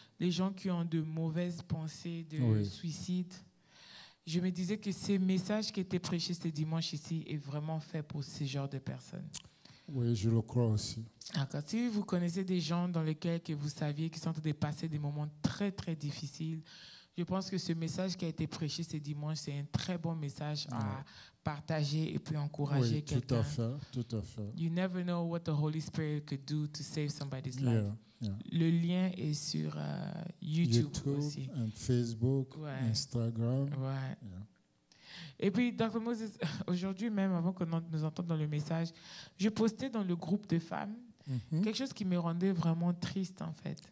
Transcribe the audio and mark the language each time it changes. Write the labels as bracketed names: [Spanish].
[French] les gens qui ont de mauvaises pensées de suicide, je me disais que ce message qui était prêché ce dimanche ici est vraiment fait pour ce genre de personnes. Oui, je le crois aussi. D'accord. Si vous connaissez des gens dans lesquels que vous saviez qu'ils sont en train de passer des moments très, très difficiles, je pense que ce message qui a été prêché ce dimanche, c'est un très bon message à partager et puis encourager Oui, quelqu'un. tout à fait. [English] You never know what the Holy Spirit could do to save somebody's life. Yeah. [French] Le lien est sur YouTube aussi. [English] And Facebook, [French] Ouais. [English] Instagram. [French] Ouais. [English] Yeah. [French] Et puis, Dr. Moses, aujourd'hui même, avant que nous entendions dans le message, je postais dans le groupe de femmes quelque chose qui me rendait vraiment triste, en fait.